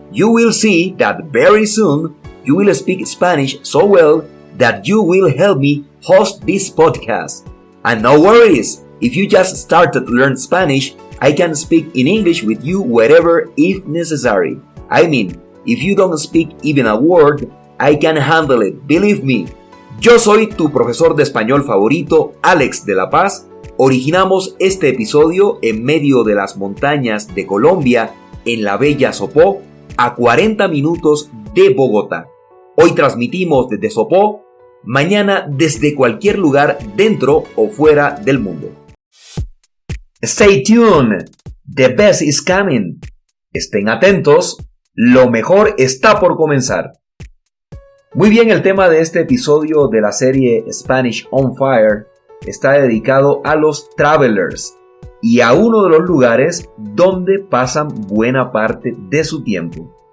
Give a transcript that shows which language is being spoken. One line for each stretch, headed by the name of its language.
English: You will see that very soon you will speak Spanish so well that you will help me host this podcast. And no worries, if you just started to learn Spanish, I can speak in English with you wherever if necessary. I mean, if you don't speak even a word, I can handle it, believe me.
Spanish: Yo soy tu profesor de español favorito, Alex de la Paz. Originamos este episodio en medio de las montañas de Colombia, en la bella Sopó, a 40 minutos de Bogotá. Hoy transmitimos desde Sopó, mañana desde cualquier lugar dentro o fuera del mundo.
English: Stay tuned, the best is coming.
Spanish: Estén atentos, lo mejor está por comenzar. Muy bien, el tema de este episodio de la serie Spanish on Fire está dedicado a los travelers y a uno de los lugares donde pasan buena parte de su tiempo.